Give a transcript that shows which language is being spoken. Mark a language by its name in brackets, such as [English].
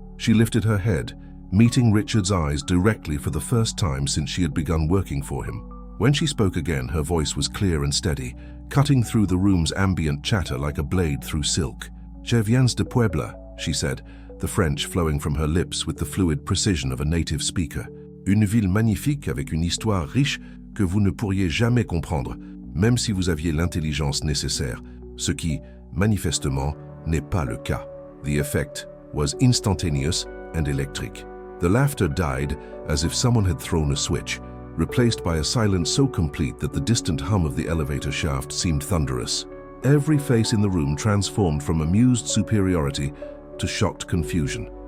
[English] She lifted her head, meeting Richard's eyes directly for the first time since she had begun working for him. When she spoke again, her voice was clear and steady, cutting through the room's ambient chatter like a blade through silk. [French] "Je viens de Puebla," [English] she said, the French flowing from her lips with the fluid precision of a native speaker. [French] "Une ville magnifique avec une histoire riche que vous ne pourriez jamais comprendre, même si vous aviez l'intelligence nécessaire, ce qui, manifestement, n'est pas le cas." [English] The effect was instantaneous and electric. The laughter died as if someone had thrown a switch, replaced by a silence so complete that the distant hum of the elevator shaft seemed thunderous. Every face in the room transformed from amused superiority to shocked confusion.